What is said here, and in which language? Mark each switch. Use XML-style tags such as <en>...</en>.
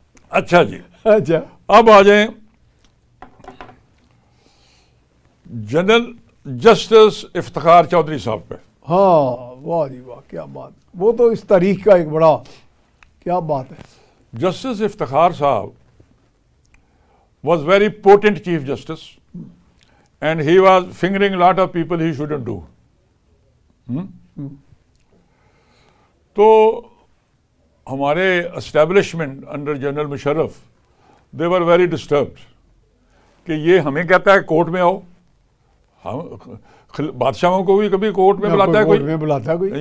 <ur>اچھا جی, اچھا اب آ جائیں جنرل جسٹس افتخار چودھری صاحب پہ. ہاں واہ جی واہ کیا بات. وہ تو اس تاریخ کا ایک بڑا کیا بات ہے. جسٹس افتخار صاحب</ur> <en>was very potent chief justice and he was fingering a lot of people he shouldn't do.</en> <ur>تو ہمارے establishment under general Musharraf</ur> <en>they were very disturbed</en> <ur>کہ یہ ہمیں کہتا ہے کورٹ میں آؤ. ہم بادشاہوں کو بھی کبھی کورٹ میں بلاتا ہے کورٹ میں بلاتا ہے کوئی.</ur>